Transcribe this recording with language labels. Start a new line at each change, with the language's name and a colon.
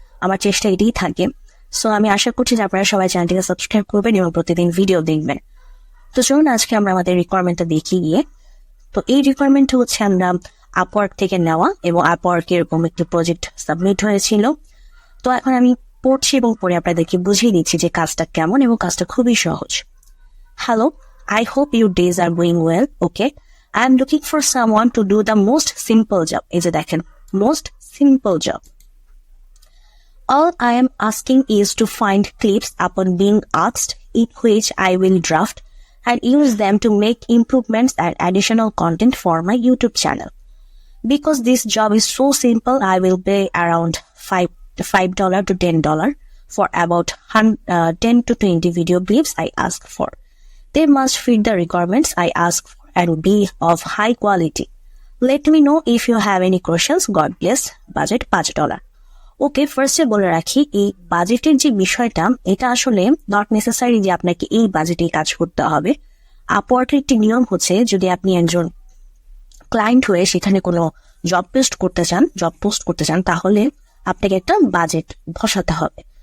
Bangla: আমার চেষ্টা এটাই থাকে। সো আমি আশা করছি যে আপনারা সবাই চ্যানেলটিকে সাবস্ক্রাইব করবেন এবং প্রতিদিন ভিডিও দেখবেন। তো চলুন আজকে আমরা আমাদের রিকোয়ারমেন্টটা দেখি গিয়ে। তো এই রিকোয়ারমেন্টটা হচ্ছে আমরা আপওয়ার্ক থেকে নেওয়া, এবং আপওয়ার্ক এরকম একটি প্রজেক্ট সাবমিট হয়েছিল। তো এখন আমি পড়ছি এবং পরে আপনাদেরকে বুঝিয়ে দিচ্ছি যে কাজটা কেমন, এবং কাজটা খুবই সহজ।
English: Hello, I hope your days are going well. Okay, I am looking for someone to do the most simple job.
Bangla: এই যে দেখেন,
English: most simple job. All I am asking is to find clips upon being asked, in which I will draft and use them to make improvements and additional content for my YouTube channel. Because this job is so simple, I will pay around $5 to $10 for about 10 to 20 video briefs I ask for. They must fit the requirements I ask for and be of high quality. Let me know if you have any questions. God bless. Budget $5.
Bangla: ওকে, ফার্স্টে বলে রাখি, এই বাজেটের যে বিষয়টা, এটা আসলে not necessary যে আপনাকে এই বাজেটে কাজ করতে হবে। আপওয়ার্কের একটি নিয়ম হচ্ছে, যদি আপনি একজন ক্লায়েন্ট হয়ে সেখানে কোনো জব পোস্ট করতে চান, তাহলে আপনাকে একটা বাজেট বসাতে হবে।